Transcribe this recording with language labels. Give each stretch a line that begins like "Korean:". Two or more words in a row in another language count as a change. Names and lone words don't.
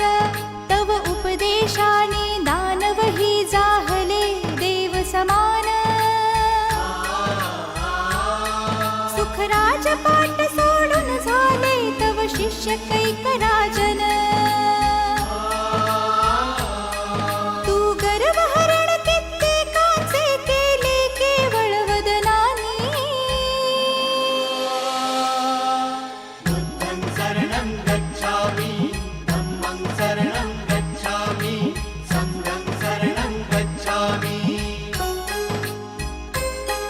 Marathi: तव उपदेशाने दानवही जाहले देव समान सुखराज पाठ सोडून झाले तव शिष्य कैकराजन। तू गर्वहरण कित्येकाचे केले केवळ वदनानी।
Pali: बुद्धं शरणं गच्छामि धम्मं शरणं गच्छामि संघं शरणं गच्छामि।